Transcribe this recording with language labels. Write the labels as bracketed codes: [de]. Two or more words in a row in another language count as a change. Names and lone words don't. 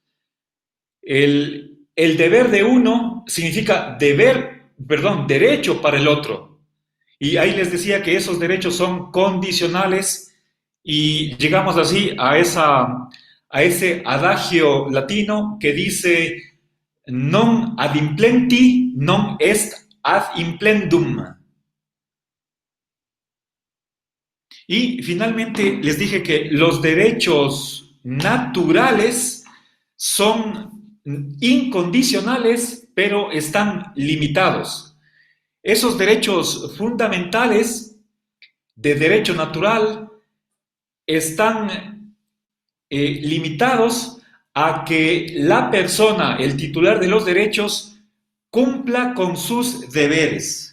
[es] El deber de uno significa derecho para el otro. Y ahí les decía que esos derechos son condicionales y llegamos así a ese adagio latino que dice [la] non ad implenti non est ad implendum. [es] Y finalmente les dije que los derechos naturales son incondicionales, pero están limitados. Esos derechos fundamentales de derecho natural están limitados a que la persona, el titular de los derechos, cumpla con sus deberes.